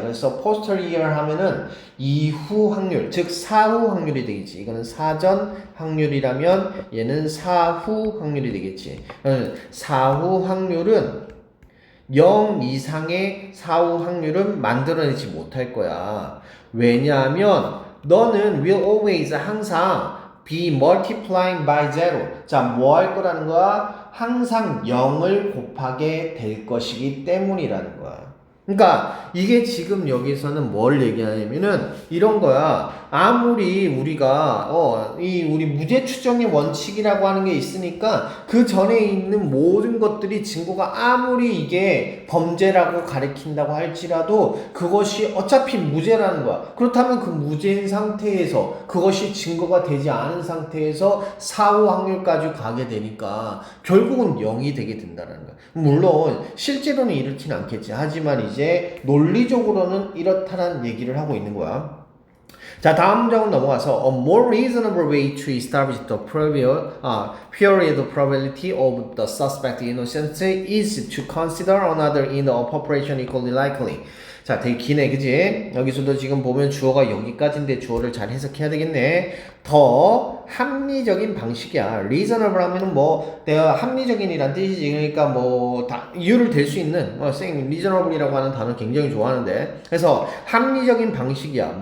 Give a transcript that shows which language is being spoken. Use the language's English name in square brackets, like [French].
[Korean] 그래서 posterior 하면은 이후 확률, 즉 사후 확률이 되겠지. 이거는 사전 확률이라면 얘는 사후 확률이 되겠지. 사후 확률은 0 이상의 사후 확률은 만들어내지 못할 거야. 왜냐하면 너는 [English] will always [Korean] 항상 [English] be multiplying by zero. [Korean] 자, 뭐 할 거라는 거야? 항상 0을 곱하게 될 것이기 때문이라는 거야. 그러니까 이게 지금 여기서는 뭘 얘기하냐면은 이런 거야. 아무리 우리가 우리 무죄 추정의 원칙이라고 하는 게 있으니까 그 전에 있는 모든 것들이 증거가 아무리 이게 범죄라고 가리킨다고 할지라도 그것이 어차피 무죄라는 거야. 그렇다면 그 무죄인 상태에서 그것이 증거가 되지 않은 상태에서 사후 확률까지 가게 되니까 결국은 0이 되게 된다는 거야. 물론 실제로는 이렇진 않겠지. 하지만 이제 이제 논리적으로는 이렇다는 얘기를 하고 있는 거야. 자, 다음 문장으로 넘어가서 [English] a more reasonable way to establish the period probability of the suspect innocence is to consider another in the population equally likely. [Korean] 자, 되게 기네, 그지? 여기서도 지금 보면 주어가 여기까지인데 주어를 잘 해석해야 되겠네. 더 합리적인 방식이야. reasonable 하면은 뭐 내가 합리적인이란 뜻이지. 그러니까 뭐 다 이유를 댈 수 있는 생 reasonable이라고 하는 단어 굉장히 좋아하는데, 그래서 합리적인 방식이야.